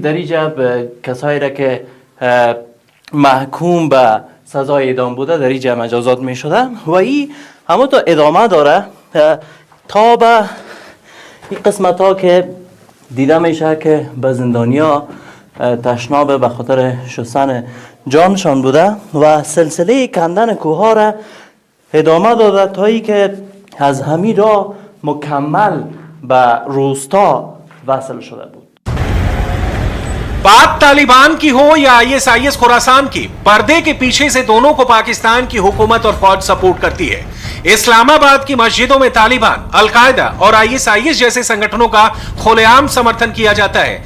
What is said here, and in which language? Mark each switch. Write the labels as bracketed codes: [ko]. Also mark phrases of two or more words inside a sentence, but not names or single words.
[fa] در اینجا کسایی را که محکوم به سزای اعدام بوده در اینجا مجازات می شده و این همه تا ادامه داره تا به این قسمت ها که دیده میشه که به زندانیا تشناب به خاطر شستن جانشان بوده و سلسله کندن کوه ها را ادامه داده تا ای که از همین را مکمل به روستا وصل شده بود. [hi] बात तालिबान की हो या ISIS खुरासान की, पर्दे के पीछे से दोनों को पाकिस्तान की हुकूमत और फौज सपोर्ट करती है। इस्लामाबाद की मस्जिदों में तालिबान, अल-कायदा और ISIS जैसे संगठनों का खुलेआम समर्थन किया जाता है।